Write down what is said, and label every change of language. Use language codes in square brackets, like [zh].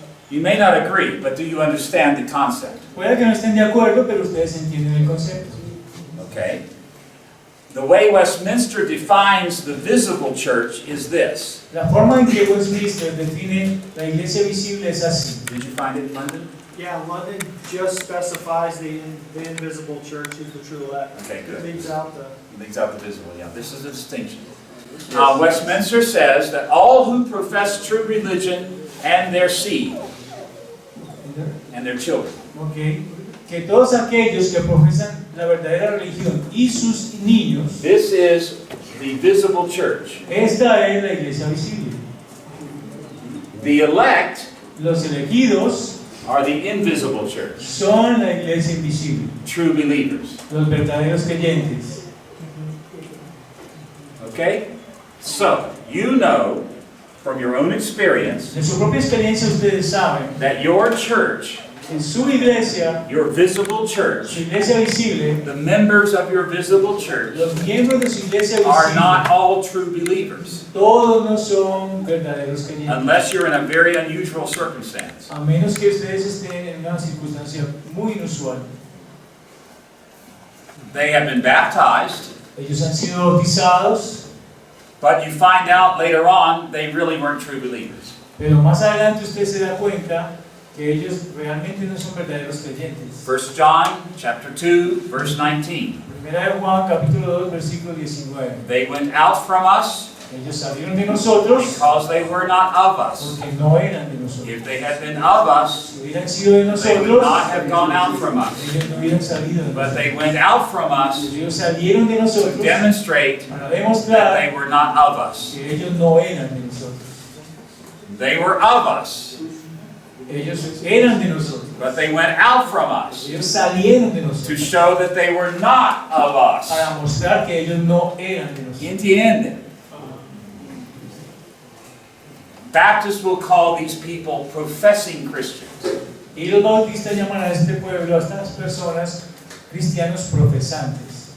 [en] You may not agree, but do you understand the concept? [es] Puede que no estén de acuerdo, pero ustedes entienden el concepto. [en] Okay. The way Westminster defines the visible church is this. [es] La forma en que Westminster define la iglesia visible es así. [en] Did you find it in London? Yeah, London just specifies the invisible church is the true elect. Okay, good. Leaves out the... Leaves out the visible, yeah. This is a distinction. Westminster says that all who profess true religion and their seed and their children. Okay. [es] Que todos aquellos que profesan la verdadera religión y sus niños. [en] This is the visible church. [es] Esta es la iglesia visible. [en] The elect, [es] los elegidos, [en] are the invisible church. [es] Son la iglesia invisible. [en] True believers. [es] Los verdaderos creyentes. [en] Okay? So, you know from your own experience [es] de su propia experiencia ustedes saben [en] that your church, [es] en su iglesia, [en] your visible church, [es] su iglesia visible, [en] the members of your visible church [es] los miembros de su iglesia visible, [en] are not all true believers. [es] Todos no son verdaderos creyentes. [en] Unless you're in a very unusual circumstance. [es] A menos que ustedes estén en una circunstancia muy inusual. [en] They have been baptized. [es] Ellos han sido bautizados. [en] But you find out later on they really weren't true believers. [es] Pero más adelante usted se da cuenta que ellos realmente no son verdaderos creyentes. [en] 1 John chapter 2 verse 19. [es] Primera de Juan capítulo 2 versículo 19. [en] They went out from us [es] ellos salieron de nosotros [en] because they were not of us. [es] Porque no eran de nosotros. [en] If they had been of us, [es] si hubieran sido de nosotros, [en] they would not have gone out from us. [es] Ellos no hubieran salido de [en] but they went out from us [es] ellos salieron de nosotros [en] to demonstrate [es] para demostrar [en] that they were not of us. [es] Que ellos no eran de nosotros. [en] They were of us. [es] Ellos eran de nosotros. [en] But they went out from us [es] ellos salieron de nosotros [en] to show that they were not of us. [es] Para mostrar que ellos no eran de nosotros. Entienden? [en] Baptists will call these people professing Christians. [es] Y los bautistas llaman a este pueblo, a estas personas, cristianos profesantes.